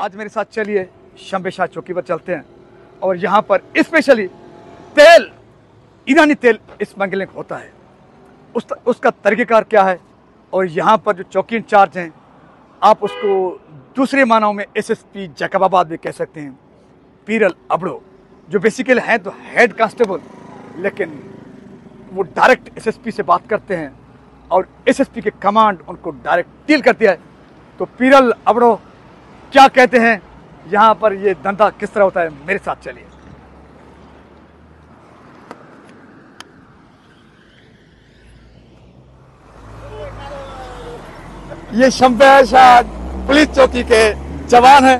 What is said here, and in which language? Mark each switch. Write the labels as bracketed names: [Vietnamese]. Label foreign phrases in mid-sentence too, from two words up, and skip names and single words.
[Urdu] آج میرے ساتھ چلیے شنبے شاہ چوکی پر چلتے ہیں، اور یہاں پر اسپیشلی تیل، ایرانی تیل اسمگلنگ ہوتا ہے، اس کا طریقہ کار کیا ہے. اور یہاں پر جو چوکی انچارج ہیں، آپ اس کو دوسرے معنوں میں ایس ایس پی جیکب آباد بھی کہہ سکتے ہیں, पीरल अबड़ो, جو بیسکلی ہیں تو [English] head constable, [Urdu] لیکن وہ ڈائریکٹ ایس ایس پی سے بات کرتے ہیں اور ایس ایس پی کے کمانڈ ان کو [English] direct deal [Urdu] کرتی ہے. تو پیرل ابڑو کیا کہتے ہیں، یہاں پر یہ دھندا کس طرح ہوتا ہے، میرے ساتھ چلیے. یہ شنبے شاہ پولیس چوکی کے جوان ہیں.